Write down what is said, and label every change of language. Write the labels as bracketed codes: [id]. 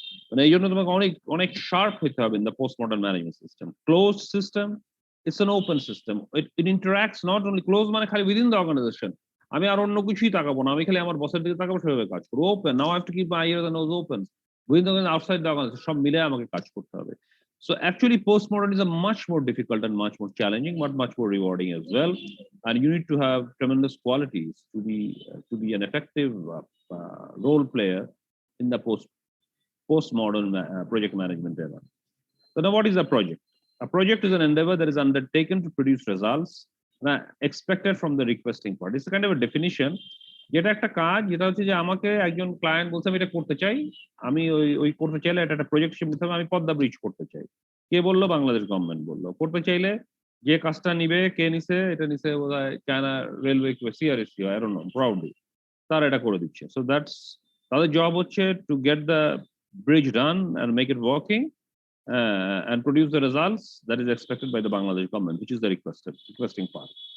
[bn] মানে এই জন্য তোমাকে অনেক অনেক শার্প হইতে হবে [en] In the post modern management system. Close system, it's an open system. It interacts not only close [bn] মানে খালি [en] within the organization, [bn] আমি আর অন্য কিছুই তাকাবো না, আমি খালি আমার বসের দিকে তাকাবো, সেভাবে কাজ করবো। [en] open, now I have to keep my ears and nose open within the outside the organization, [bn] সব মিলে আমাকে কাজ করতে হবে। [en] So actually postmodernism is much more difficult and much more challenging, but much more rewarding as well. And you need to have tremendous qualities to be an effective role player in the postmodern project management era. So now what is a project? A project is an endeavor that is undertaken to produce results expected from the requesting party. It's a kind of a definition. [bn] যেটা একটা কাজ, যেটা হচ্ছে যে আমাকে একজন client বলছে আমি এটা করতে চাই, আমি ওই করতে চাইলে এটা একটা প্রজেক্ট নিতে হবে, আমি পদ্মা ব্রিজ করতে চাই। কে বললো? বাংলাদেশ গভর্নমেন্ট বললো। করতে চাইলে যে কাজটা নিবে, কে নিছে? এটা নিছে বোধহয় China railway, সিআরএসসি, [en] I don't know, [bn] proudly তারা এটা করে দিচ্ছে। [en] So that's তাদের job হচ্ছে to get the bridge done and make it working and produce the results that is expected by the Bangladesh government, which is the requesting part.